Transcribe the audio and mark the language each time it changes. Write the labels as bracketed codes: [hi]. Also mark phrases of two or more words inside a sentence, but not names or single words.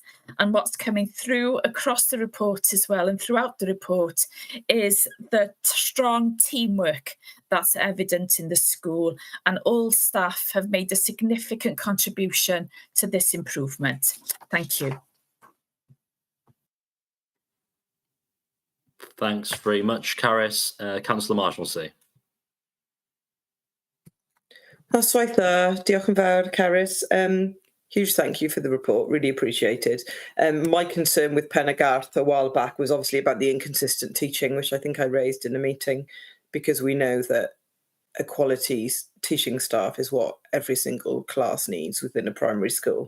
[en] And what's coming through across the report as well and throughout the report is the strong teamwork that's evident in the school, and all staff have made a significant contribution to this improvement. Thank you. Thanks very much, Caris. Councillor Marshalsea. [cy] Noswaith dda, diolch yn fawr, Caris. [en] Huge thank you for the report, really appreciated. My concern with Penargarth a while back was obviously about the inconsistent teaching, which I think I raised in the meeting, because we know that a quality teaching staff is what every single class needs within a primary school.